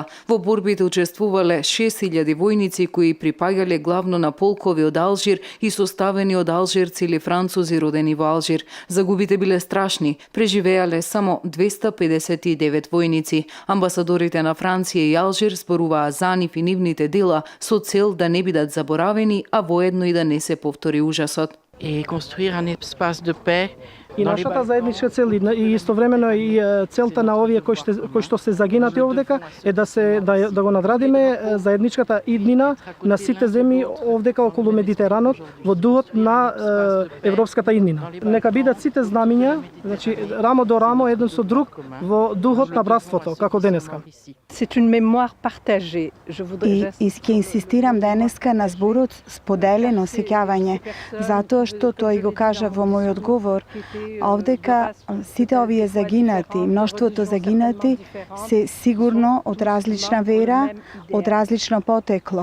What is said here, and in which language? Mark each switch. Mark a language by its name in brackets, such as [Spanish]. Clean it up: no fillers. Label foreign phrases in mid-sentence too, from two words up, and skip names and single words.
[Macedonian] Во борбите учествувале 6.000 војници кои припаѓале главно на полкови од Алжир и составени од алжирци или французи родени во Алжир. Загубите биле страшни, преживеале само 259 војници. Амбасадорите на Франција и Алжир зборуваа за нив и нивните дела со цел да не бидат заборавени, а воедно и да не се повтори ужасот. [French] Et construire un espace de paix. [Macedonian] И нашата заедничка цел и истовремено и целта на овие кои што се загинати овдека е да го надрадиме заедничката иднина на сите земји овдека околу Медитеранот во духот на европската иднина. Нека бидат сите знамиња, значи рамо до рамо еден со друг во духот на братството, како денеска. [French] C'est une mémoire partagée. Je voudrais [Macedonian] И ќе инсистирам денеска на зборот споделено сеќавање, затоа што тој го кажа во мојот говор, овдека сите овие загинати, мноштвото загинати се сигурно од различна вера, од различно потекло.